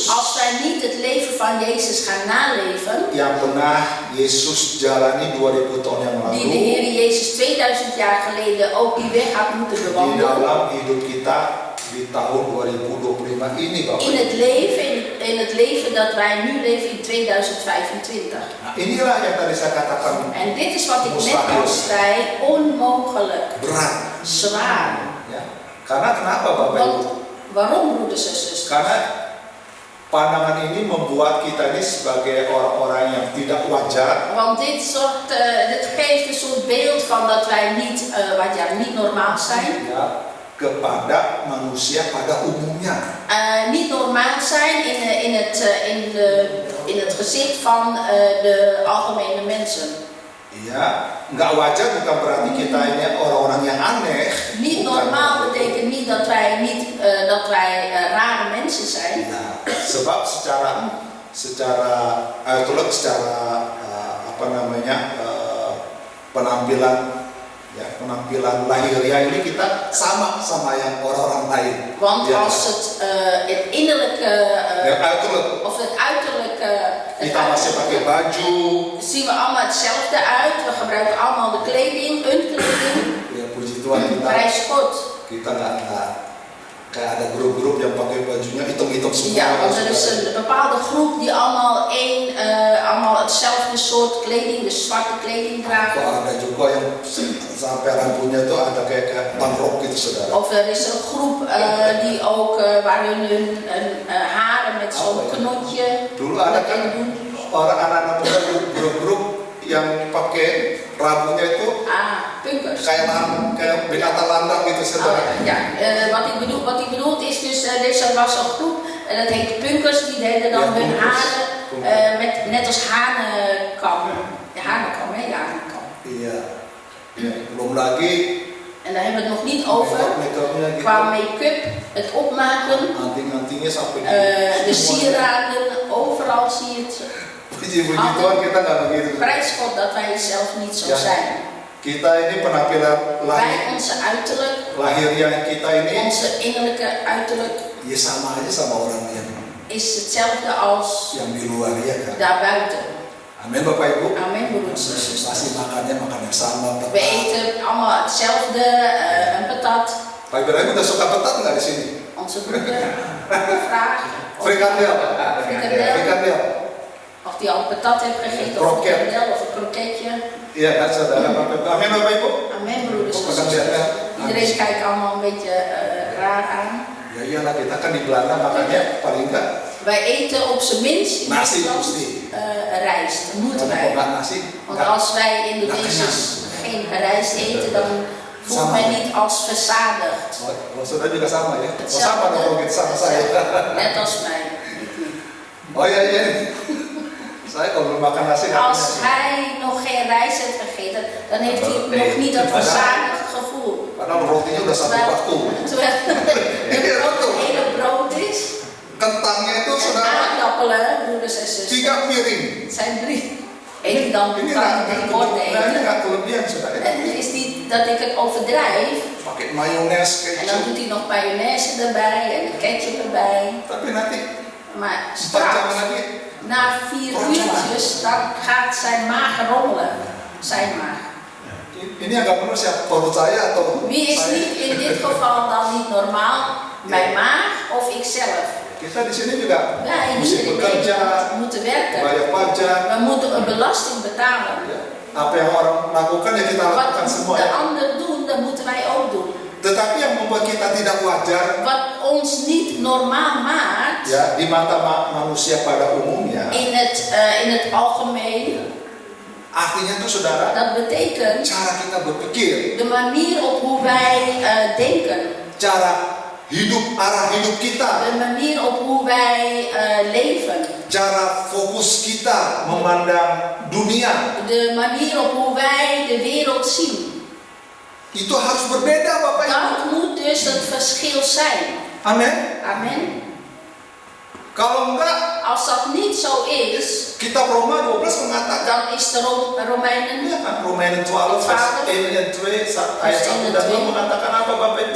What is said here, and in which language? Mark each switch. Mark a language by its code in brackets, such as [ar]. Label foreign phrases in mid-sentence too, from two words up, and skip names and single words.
[nl] als wij niet het leven van Jezus gaan naleven, [id] yang pernah Yesus jalani 2000 tahun yang [nl] die de [id] lalu [nl] Heer Jezus 2000 jaar geleden ook die weg had moeten [id] di [nl] bewandelen. [id] dalam hidup kita di tahun 2025 ini Bapak. [nl] In het leven dat wij nu leven in 2025. [id] Nah, inilah yang tadi saya katakan [nl] En dit is wat ik net al zei, onmogelijk, [id] berat. [nl] zwaar. [id] Ya. Karena kenapa Bapak [nl] Want [id] Ibu? [nl] waarom, broeders en zusters? [id] Karena pandangan ini membuat kita ini sebagai orang-orang yang tidak wajar. [nl] Want dit geeft een soort beeld van dat wij niet normaal zijn. [id] Ya, kepada manusia pada umumnya. [nl] Niet normaal zijn in het gezicht van de algemene mensen. [id] Ya, nggak wajar bukan berarti kita ini orang-orang yang aneh. [nl] Niet [id] Bukan. [nl] normaal betekent niet dat wij rare mensen zijn. [id] Ya, sebab secara ayatollah, secara apa namanya penampilan lahiriah ini kita sama yang orang-orang lain. [nl] Want [id] Ya. [nl] als het innerlijke [id] Ya, ayatollah, [nl] of het uiterlijke, [id] kita masih pakai baju. [nl] zien we allemaal hetzelfde uit. We gebruiken allemaal de kleding, een kleding. [id] Ya, puji Tuhan [nl] Prijs God. [id] kita nggak kayak ada grup-grup yang pakai bajunya hitam-hitam semua. [nl] Ja, want er is een bepaalde groep die allemaal hetzelfde soort kleding, dus zwarte kleding [id] Kok [nl] dragen. [id] ada juga yang sampai rambutnya tuh ada kayak pangrok gitu, saudara. [nl] Of er is een groep die ook waar hun haren met zo'n knotje [id] Dulu ada kan [nl] erin doen. [id] orang anak-anak muda grup-grup yang pakai rambutnya itu [nl] Punkers. [id] kayak binatang landang gitu, saudara. [nl] Wat ik bedoelt is dus, er was een groep, en dat heet punkers, die deden dan Ja, hun punkers. haren net als hanenkam. De hanenkam, hè? Ja, hanenkam. [id] Iya. Ya, belum lagi [nl] En daar hebben we het nog niet over. [id] make-upnya gitu. [nl] Qua make-up, het opmaken, [id] Anting-antingnya sampai [nl] de sieraden, overal zie je het. [id] Puji-puji Tuhan kita nggak begitu. [nl] Prijs God dat wij zelf niet zo Ja. zijn. [id] Kita ini penampilan [nl] Wij, onze uiterlijk, [id] lahiriah kita ini [nl] onze innerlijke uiterlijk, [id] ya sama aja sama orang yang [nl] is hetzelfde als [id] di luar ya kan. [nl] daarbuiten. [id] Amin Bapak Ibu. [nl] Amen, broeders en [id] Pasti [nl] zusters. [id] makannya makan yang sama. [nl] We [id] Petat. [nl] eten allemaal hetzelfde, een patat. [id] Pak Ibrahim udah suka petat nggak di sini? [nl] Onze broeder vraagt Frikandel. Frikandel. Frikandel. Of die al patat heeft gegeten, of een Kroket. frikandel of een kroketje. [id] Iya kan saudara Bapak Ibu. Amin Bapak Ibu. [nl] Amen, broeders en [id] Makan [nl] zusters. [id] lihatnya. [nl] Iedereen kijkt allemaal een beetje raar aan. [id] Ya iyalah kita kan di Belanda makannya paling enggak [nl] Wij eten op zijn minst in [id] nasi [nl] Nederland [id] mesti. [nl] rijst. Dat moeten [id] Kalau [nl] wij. [id] nggak nasi, [nl] Want [id] nggak. [nl] als wij Indonesiërs geen rijst eten, dan voelt men niet als verzadigd. [id] Oh, saudara juga sama ya? Oh, [nl] Hetzelfde. [id] sama dong kalau gitu sama saya. [nl] Net als mij. [id] Oh iya iya. Saya kalau belum makan nasi nggak [nl] Als [id] punya. [nl] hij nog geen rijst heeft gegeten, dan heeft hij nog niet dat verzadigd gevoel. [id] Padahal rotinya udah satu batu. [nl] Terwijl het hele brood is. [id] Kentangnya itu [nl] En [id] saudara [nl] aardappelen, broeders en [id] 3 [nl] zusters. [id] piring. [nl] Het zijn 3. Eet je dan [id] Ini [nl] kan je 3 borden [id] ini [nl] eten. [id] nggak kelebihan saudara. [nl] En het is niet dat ik het overdrijf. [id] Pakai mayones [nl] En dan [id] kecap. [nl] doet hij nog mayonaise erbij en ketchup erbij. [id] Tapi nanti [nl] Maar [id] 4 jam [nl] straks, [id] lagi [nl] na 4 uurtjes, dan gaat zijn maag rommelen. Zijn maag. [id] ini agak benar siapa perut saya atau [nl] Wie is [id] saya? [nl] niet in dit geval dan niet normaal? Mijn maag of ikzelf? [id] Kita di sini juga [nl] Wij [id] mesti [nl] hier in [id] bekerja, [nl] Nederland moeten werken. [id] bayar pajak. [nl] We moeten een belasting betalen. [id] Ya, apa yang orang lakukan ya kita lakukan [nl] Wat [id] semua [nl] de [id] ya. [nl] ander doen, dat moeten wij ook doen. [id] Tetapi yang membuat kita tidak wajar [nl] Wat ons niet normaal maakt, [id] ya di mata manusia pada umumnya, [nl] in het algemeen, [id] artinya tuh saudara [nl] dat betekent [id] cara kita berpikir, [nl] de manier op hoe wij denken. [id] cara arah hidup kita, [nl] De manier op hoe wij leven. [id] cara fokus kita memandang dunia [nl] De manier op hoe wij de wereld zien. [id] itu harus berbeda Bapak Ibu. [nl] Dat moet dus het verschil zijn. [id] Amin. [nl] Amen. [id] Kalau enggak, [nl] Als dat niet zo is, [id] kitab Roma 12 mengatakan [nl] dan is de Romeinen, [id] ya kan Romeinen 12 vers 1 dan 2 ayat 1 dan 2 mengatakan apa Bapak Ibu?